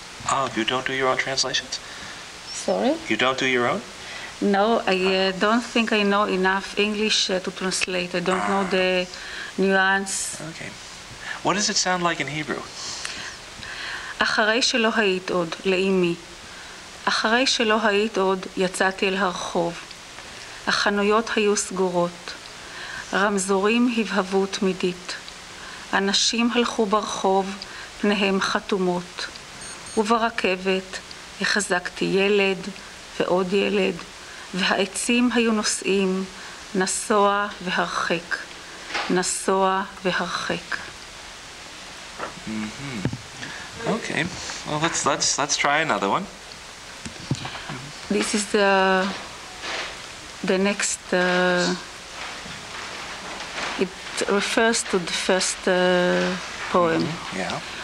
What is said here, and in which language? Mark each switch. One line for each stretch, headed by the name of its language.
English: Oh, you don't do your own translations? Sorry? You don't do your own? No, I don't think I know enough English to translate. I don't know the nuance. Okay. What does it sound like in Hebrew?
Hebrew: אחרי שלא היית עוד, לאמי. אחרי שלא היית עוד, יצאתי אל הרחוב. החנויות היו סגורות. רמזורים הבהבו תמידית. אנשים הלכו ברחוב, פניהם חתומות. וברכבת החזקתי ילד ועוד ילד, והעצים היו נוסעים, נסוע והרחק, נסוע והרחק.
English: Okay, well let's try another one. This is the the next, it refers to the first poem. Yeah.